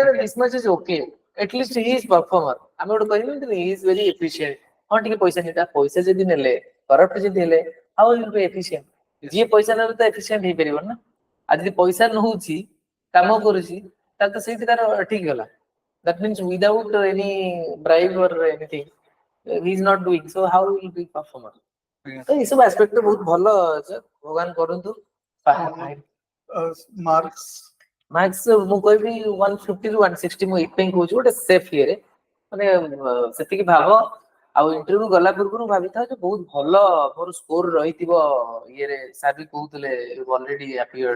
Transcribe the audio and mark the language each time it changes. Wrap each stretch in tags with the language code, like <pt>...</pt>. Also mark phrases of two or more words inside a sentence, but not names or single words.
<en>this much is ok at least he is performer</en> <or>ଆମେ ଗୋଟେ କହିବି</or> <en>he is very efficient</en> <or>ହଁ ଟିକେ ପଇସା ନେତା ପଇସା ଯଦି ନେଲେ କରପ୍ଟ ଯଦି ହେଲେ</or> <en>how will be efficient</en> <or>ଯିଏ ପଇସା ନେଲେ ତ ଏଫିସିଏଣ୍ଟ ହେଇପାରିବ ନା ଆଉ ଯଦି ପଇସା ନଉଛି କାମ କରୁଛି ତାହେଲେ ତ ସେଇଠି ତାର ଠିକ ଗଲା</or> <en>that means without any bribe or anything he is not doing so how will be performer</en> <or>ତ ଏଇ ସବୁ ଆସ୍ପେକ୍ଟ ରେ ବହୁତ ଭଲ ଭଗବାନ କରନ୍ତୁ</or> <en>marks</en> <or>ମାର୍କ୍ସ ମୁଁ କହିବି 150 ରୁ 160 ମୁଁ ଏଇଥିପାଇଁ କହୁଛି ଗୋଟେ ସେଫ୍ ଇଏରେ ମାନେ ସେତିକି ଭାବ ଆଉ ଇଣ୍ଟରଭ୍ୟୁ ଗଲା ପୂର୍ବରୁ ଭାବିଥାଉ ଯେ ବହୁତ ଭଲ ମୋର ସ୍କୋର ରହିଥିବ ଇଏରେ ସାର୍ ବି କହୁଥିଲେ</or> <en>already appeared</en>